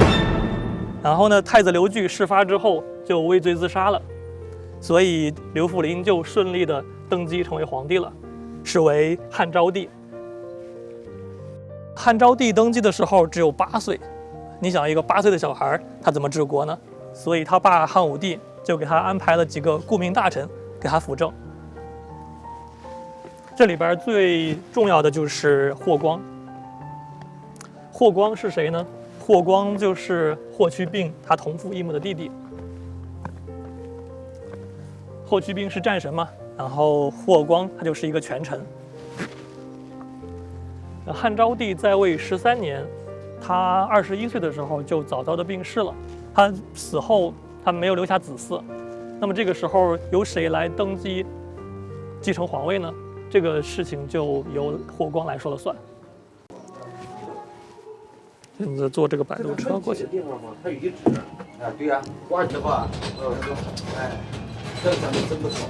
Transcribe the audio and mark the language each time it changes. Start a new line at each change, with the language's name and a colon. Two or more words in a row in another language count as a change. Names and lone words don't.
Chinese: 然後呢，太子劉據事發之後就畏罪自殺了，所以劉弗陵就順利的登基成為皇帝了，是為漢昭帝。漢昭帝登基的時候只有8歲，你想一個8歲的小孩，他怎麼治國呢？所以他爸漢武帝就給他安排了幾個顧命大臣給他輔政。這裡邊最重要的就是霍光。霍光是誰呢？霍光就是霍去病他同父異母的弟弟。霍去病是戰神嘛，然後霍光他就是一個權臣。漢昭帝在位13年，他21歲的時候就早早的病逝了。他死後他沒有留下子嗣，那麼這個時候由誰來登基繼承皇位呢？這個事情就由霍光來說了算。現在坐這個擺渡車過去。地方嘛，它有一指，對呀，挖起吧，這長得真不錯。